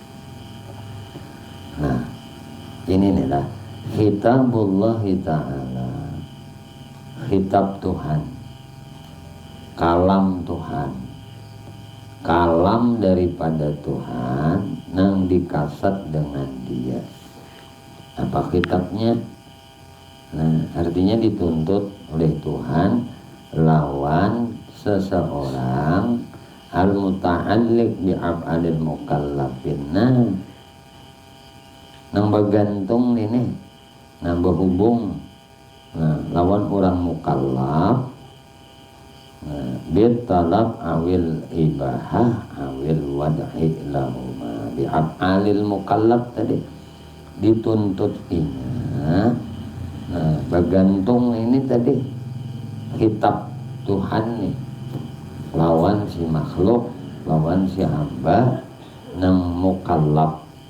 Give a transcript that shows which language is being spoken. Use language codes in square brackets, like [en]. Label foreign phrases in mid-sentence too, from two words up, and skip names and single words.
[bjn] Nah, ini nih lah [ar] كتاب الله تعالى, [bjn] kitab Tuhan, kalam Tuhan, kalam daripada Tuhan nang dikasat dengan dia. Apa kitabnya? Nah, artinya dituntut oleh Tuhan lawan seseorang [ar] المتعلق بأفعال المكلفين. [bjn] Nang bergantung ini, nang berhubung lawan orang mukallaf, [ar] بالطلب أو الإباحة أو الوضع لهما بأفعال المكلف [bjn] tadi dituntut ini. Bergantung ini tadi kitab Tuhan nih lawan si makhluk, lawan si hamba nang mukallaf.